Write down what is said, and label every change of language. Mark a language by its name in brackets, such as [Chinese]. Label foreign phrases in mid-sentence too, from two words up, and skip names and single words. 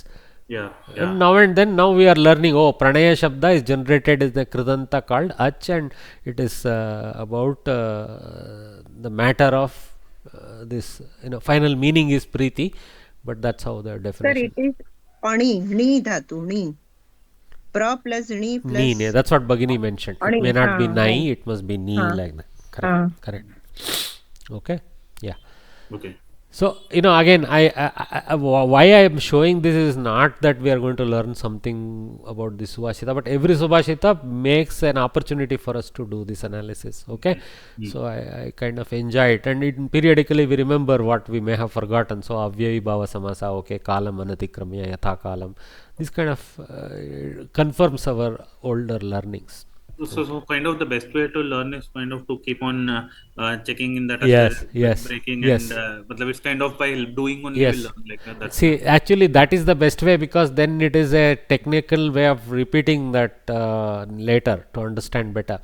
[English] Yeah. And now we are learning, [Sanskrit] प्रणय शब्द [English] is generated as the kridanta called ach, and it is about the matter of this, final meaning is priti. But that's how the definition. Sir, it is pani, [Sanskrit] नी धातु, [English] ni. Pra plus ni plus. Ni, that's what Bhagini mentioned. It may not be nai, it must be ni, like that. Correct. Okay. Yeah. Okay. So, again, why I am showing this is not that we are going to learn something about this Subhashita, but every Subhashita makes an opportunity for us to do this analysis. Okay. So I kind of enjoy it, and periodically we remember what we may have forgotten. [Sanskrit] So अव्ययी भाव समास, okay, कालम् अनतिक्रम्य यथा कालम्. [English] This kind of confirms our older learnings. So kind of the best way to learn is kind of to keep on checking in that Yes, like yes, breaking and yes, matlab it's kind of by doing only we yes. learn like that's See, actually, that is the best way, because then it is a technical way of repeating that later to understand better.